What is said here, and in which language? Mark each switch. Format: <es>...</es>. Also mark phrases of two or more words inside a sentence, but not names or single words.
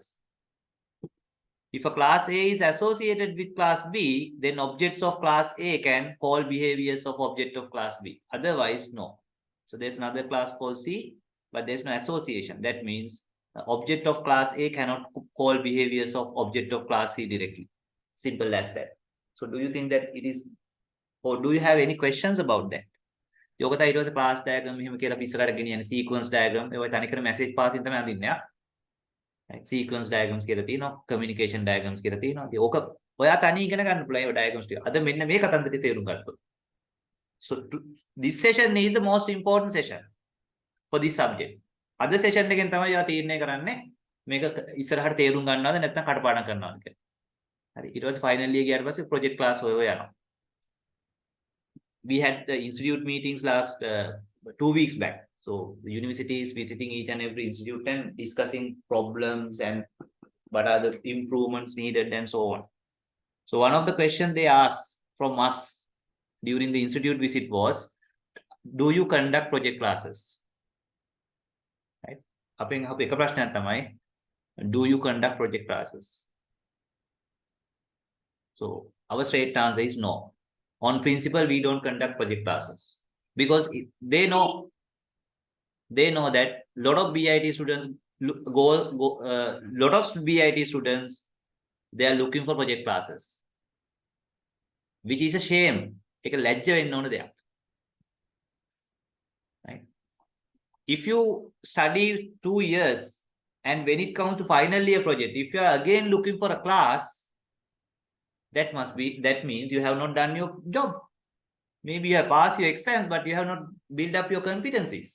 <en>If a class A is associated with class B, then objects of class A can call behaviors of object of class B. Otherwise, no. So there's another class called C, but there's no association. That means object of class A cannot call behaviors of object of class C directly. Simple as that. So do you think that it is, or do you have any questions about that?</en> <si>යෝගතා ඊට පස්සේ</si> <en>class diagram</en> <si>මෙහෙම කියලා අපි ඉස්සරහට ගෙනියන්නේ</si> <en>sequence diagram.</en> <si>ඒ වගේ තනිකර</si> <en>message passing</en> <si>තමයි අඳින්නේ.</si> <en>Sequence diagrams</en> <si>කියලා තියෙනවා,</si> <en>communication diagrams</en> <si>කියලා තියෙනවා. ඉතින් ඕක ඔයා තනිය ඉගෙන ගන්න පුළුවන් ඒ diagrams ටික. අද මෙන්න මේ කතන්දරේ තේරුම් ගන්නකො.</si> <en>So this session is the most important session for this subject.</en> <si>අද session එකෙන් තමයි ඔයා තීරණය කරන්නේ මේක ඉස්සරහට තේරුම් ගන්නවද නැත්නම් කටපාඩම් කරනවද කියලා. හරි. ඊට පස්සේ</si> <en>final year</en> <si>ගියාට පස්සේ</si> <en>project class</en> <si>ඔය යනවා.</si> <en>We had the institute meetings last 2 weeks back. So the university is visiting each and every institute and discussing problems and what are the improvements needed and so on. So one of the questions they asked from us during the institute visit was, do you conduct project classes? Right?</en> <si>අපෙන් අහපු එක ප්‍රශ්නයක් තමයි,</si> <en>do you conduct project classes? So our straight answer is no. On principle, we don't conduct project classes because they know that lot of BIT students lot of BIT students, they are looking for project classes, which is a shame.</en> <si>ඒක ලැජ්ජ වෙන්න ඕන දෙයක්.</si> <en>Right? If you study 2 years and when it comes to final year project, if you are again looking for a class, that means you have not done your job. Maybe you have passed your exams, but you have not built up your competencies.</en>